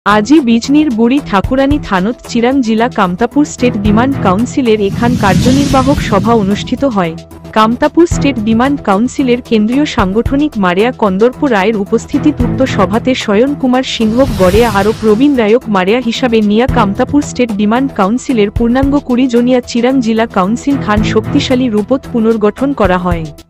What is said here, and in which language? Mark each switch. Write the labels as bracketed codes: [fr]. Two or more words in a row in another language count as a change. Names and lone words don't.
[rkt] আজি বিজনীর বুড়ি ঠাকুরানী থানত চিরাং জিলা কামতাপুর স্টেট ডিমান্ড কাউন্সিলের এখান কার্যনির্বাহক সভা অনুষ্ঠিত হয়। কামতাপুর স্টেট ডিমান্ড কাউন্সিলের কেন্দ্রীয় সাংগঠনিক মারেয়া কন্দর্প রায়ের উপস্থিতিত উক্ত সভাতে শয়ন কুমার সিংহক গড়েয়া আরও প্রবীণ রায়ক মারেয়া হিসাবে নিয়া কামতাপুর স্টেট ডিমান্ড কাউন্সিলের পূর্ণাঙ্গ 20 জনিয়া চিরাং জিলা কাউন্সিল খান শক্তিশালী রূপত পুনর্গঠন করা হয়।